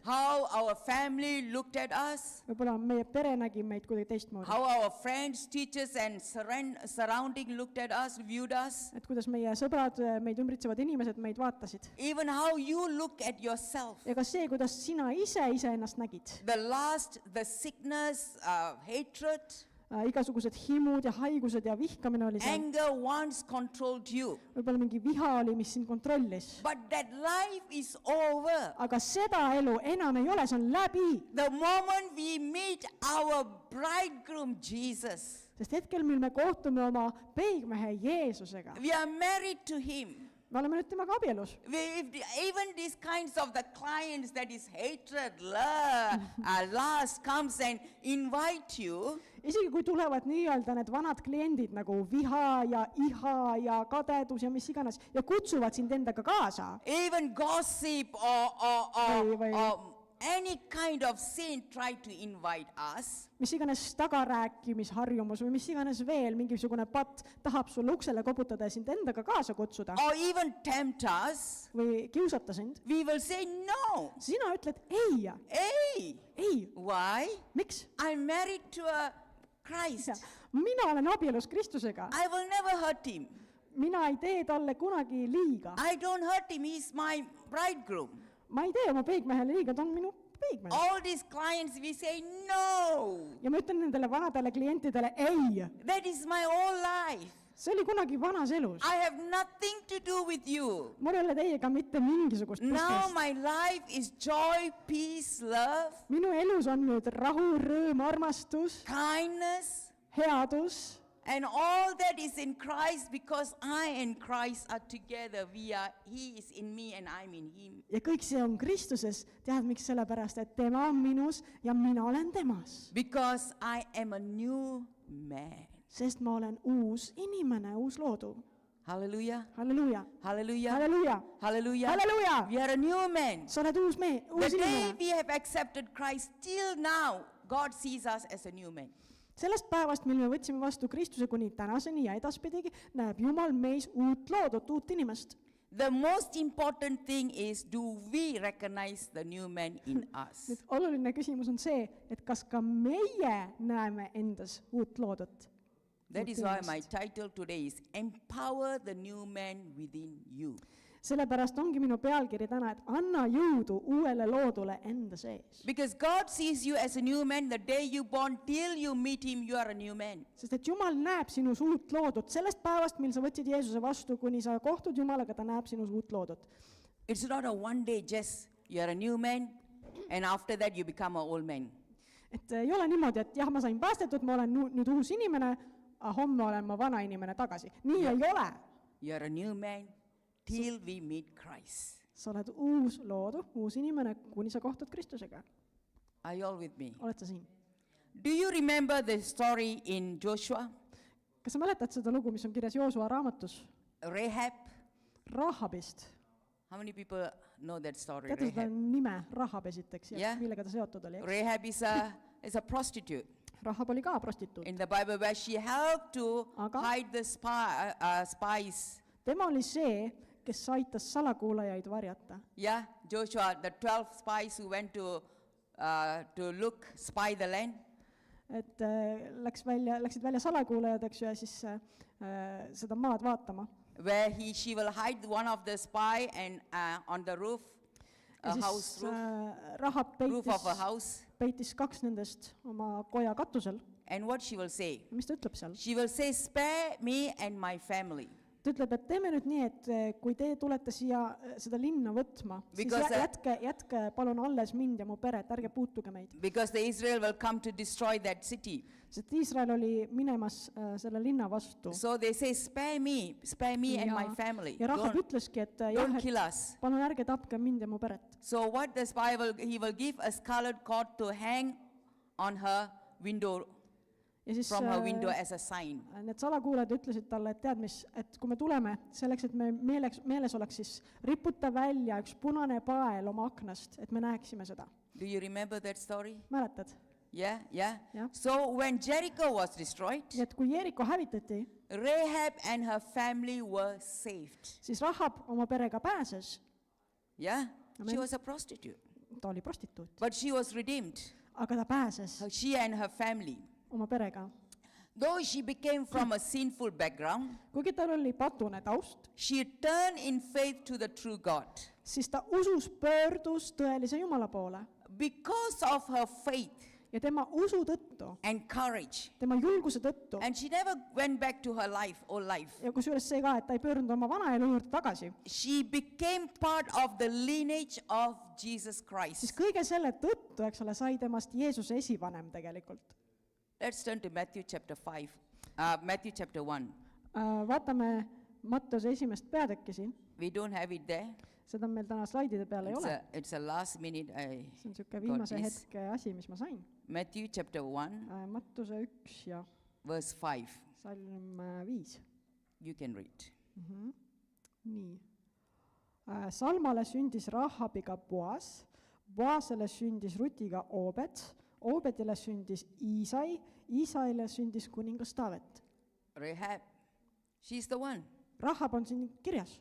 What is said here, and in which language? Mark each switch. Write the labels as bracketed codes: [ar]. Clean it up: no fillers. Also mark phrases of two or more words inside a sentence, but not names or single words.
[en] how our family looked at us, [et] Võib-olla meie pere nägi meid kuidagi teistmoodi. [en] how our friends, teachers, and surrounding looked at us, viewed us, [et] Et kuidas meie sõbrad, meid ümbritsevad inimesed meid vaatasid. [en] even how you look at yourself. [et] Ja ka see, kuidas sina iseennast nägid. [en] The lust, the sickness, hatred, [et] Igasugused himud ja haigused ja vihkamine oli seal. [en] anger once controlled you. [et] Võib-olla mingi viha oli, mis sind kontrollis. [en] But that life is over. [et] Aga seda elu enam ei ole, see on läbi. [en] The moment we meet our bridegroom Jesus, [et] Sest hetkel, mil me kohtume oma peigmehe Jeesusega, [en] we are married to him. [et] me oleme nüüd temaga abielus. [en] Even these kinds of the clients that is hatred, lust comes and invite you, [et] Isegi kui tulevad nii-öelda need vanad kliendid nagu viha ja iha ja kadedus ja mis iganes ja kutsuvad sind endaga kaasa, [en] even gossip [et] Või- [en] or any kind of sin try to invite us, [et] mis iganes tagarääkimisharjumus või mis iganes veel, mingisugune patt tahab sulle uksele koputada ja sind endaga kaasa kutsuda [en] or even tempt us, [et] või kiusata sind, [en] we will say no. [et] sina ütled ei, [en] Hey, [et] ei, [en] why? [et] miks? [en] I'm married to a Christ. [et] Mina olen abielus Kristusega, [en] I will never hurt him. [et] mina ei tee talle kunagi liiga. [en] I don't hurt him. He's my bridegroom. [et] Ma ei tee oma peigmehele liiga, ta on minu peigmees. [en] All these clients, we say no. [et] Ja ma ütlen nendele vanadele klientidele ei. [en] That is my whole life. [et] See oli kunagi vanas elus. [en] I have nothing to do with you. [et] Mul ei ole teiega mitte mingisugust [en] Now [et] pistmist. [en] my life is joy, peace, love, [et] Minu elus on nüüd rahu, rõõm, armastus, [en] kindness, [et] headus [en] and all that is in Christ, because I and Christ are together. He is in me and I'm in him. [et] ja kõik see on Kristuses. Tead, miks? Sellepärast, et tema on minus ja mina olen temas. [en] Because I am a new man. [et] Sest ma olen uus inimene, uus loodu. [en] Hallelujah. [et] Halleluuja, [en] Hallelujah. [et] halleluja, [en] Hallelujah. [et] halleluja. [en] We are a new man. [et] Sa oled uus [en] The day [et] inimene. [en] we have accepted Christ, till now, God sees us as a new man. [et] Sellest päevast, mil me võtsime vastu Kristuse kuni tänaseni ja edaspidigi, näeb Jumal meis uut loodut, uut inimest. [en] The most important thing is, do we recognize the new man in us? [et] Nüüd oluline küsimus on see, et kas ka meie näeme endas uut loodut. [en] That [et] uut [en] is why [et] inimest. [en] my title today is Empower the New Man Within You. [et] Sellepärast ongi minu pealkiri täna, et anna jõudu uuele loodule enda sees. [en] Because God sees you as a new man. The day you born till you meet him, you are a new man. [et] Sest et Jumal näeb sinus uut loodut. Sellest päevast, mil sa võtsid Jeesuse vastu, kuni sa kohtud Jumalaga, ta näeb sinus uut loodut. [en] It's not a one day just you are a new man and after that you become an old man. [et] Et ei ole niimoodi, et jah, ma sain päästetud, ma olen nüüd uus inimene, aga homme olen ma vana inimene tagasi. Nii ei ole. [en] You are a new man till we meet Christ. [et] Sa oled uus loodu, uus inimene, kuni sa kohtud Kristusega. [en] Are you all with me? [et] Oled sa siin? [en] Do you remember the story in Joshua? [et] Kas sa mäletad seda lugu, mis on kirjas Joosua raamatus? [en] Rahab? [et] Rahabist. [en] How many people know that story? [et] Teate seda [en] Rahab. [et] nime Rahab esiteks ja Jah. millega ta seotud oli? [en] Rahab is a prostitute [et] Rahab oli ka prostituut. [en] in the Bible where she helped to [et] Aga? [en] hide the spies. [et] Tema oli see, kes aitas salakuulajaid varjata. [en] Yeah, Joshua, the 12 spies who went to spy the land. [et] Et läksid välja salakuulajad, eks ju, ja siis seda maad vaatama. [en] Where she will hide one of the spy and on the roof, [et] Ja [en] a house [et] siis [en] roof, [et] Rahab [en] roof of a house. [et] peitis 2 nendest oma koja katusel. [en] And what she will say? [et] Mis ta ütleb seal? [en] She will say, spare me and my family. [et] Ta ütleb, et teeme nüüd nii, et kui te tulete siia seda linna võtma, siis jätke palun alles mind ja mu peret, ärge puutuge meid. [en] Because the Israel will come to destroy that city. [et] Sest Iisrael oli minemas selle linna vastu. [en] So they say, spare me and my family. [et] Ja Rahab ütleski, et [en] Don't kill us. [et] palun ärge tapke mind ja mu peret. [en] So what the spy he will give a scarlet cord to hang on her window, [et] Ja siis [en] from her window as a sign. [et] need salakuulajad ütlesid talle, et tead mis, et kui me tuleme, selleks, et me meeles oleks, siis riputa välja üks punane pael oma aknast, et me näeksime seda. [en] Do you remember that story? [et] Mäletad? [en] Yeah. Yeah. So when Jericho was destroyed, [et] Nii et kui Jeeriko hävitati, [en] Rahab and her family were saved. [et] siis Rahab oma perega pääses. [en] Yeah, [et] Amen. [en] she was a prostitute, [et] Ta oli prostituut, [en] but she was redeemed. [et] aga ta pääses [en] She and her family. [et] oma perega. [en] Though she became from a sinful background, [et] Kuigi tal oli patune taust, [en] she turned in faith to the true God. [et] siis ta usus pöördus tõelise Jumala poole. [en] Because of her faith [et] Ja tema usu tõttu, [en] and courage, [et] tema julguse tõttu, [en] and she never went back to her old life. [et] ja kusjuures see ka, et ta ei pöördunud oma vanaelu juurde tagasi, [en] She became part of the lineage of Jesus [et] siis [en] Christ. [et] kõige selle tõttu, eks ole, sai temast Jeesuse esivanem tegelikult. [en] Let's turn to Matthew chapter 5, Matthew chapter 1. [et] Vaatame Matteuse 1. peatükki siin, [en] We don't have it there. [et] seda meil täna slaidide peal ei ole. [en] It's a last minute. [et] See on niisugune viimase [en] got this. [et] hetke asi, mis ma sain. [en] Matthew chapter 1, [et] Mattuse 1 ja [en] verse 5. [et] salm 5. [en] You can read. [et] Nii. Salmale sündis Rahabiga Boas, Boasele sündis Rutiga Obed, Obedile sündis Iisai, Iisaile sündis kuningas Taavet. [en] Rahab, she's the one. [et] Rahab on siin kirjas.